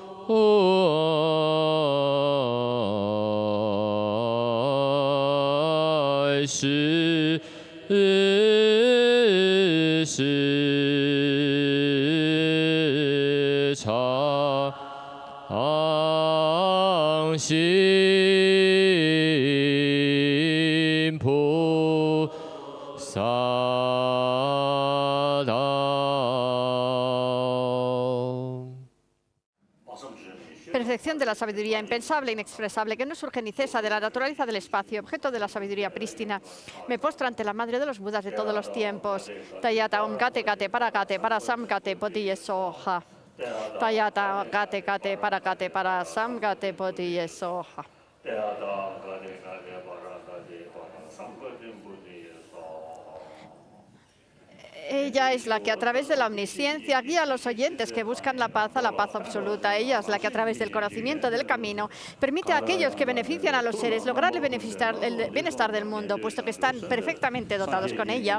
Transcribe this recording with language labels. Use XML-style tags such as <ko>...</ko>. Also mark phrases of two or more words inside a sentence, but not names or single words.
<zh>是常行菩萨道。</zh> <es>Perfección de la sabiduría, impensable, inexpresable, que no surge ni cesa de la naturaleza del espacio, objeto de la sabiduría prístina. Me postro ante la madre de los budas de todos los tiempos.</es> <sa>तयथा ओं गते गते पर सं गते पोदिये सोह. तयथा गते गते पर सं गते पोदिये सोह.</sa> <es>Ella es la que a través de la omnisciencia guía a los oyentes que buscan la paz a la paz absoluta. Ella es la que a través del conocimiento del camino permite a aquellos que benefician a los seres lograr el bienestar del mundo, puesto que están perfectamente dotados con ella.</es>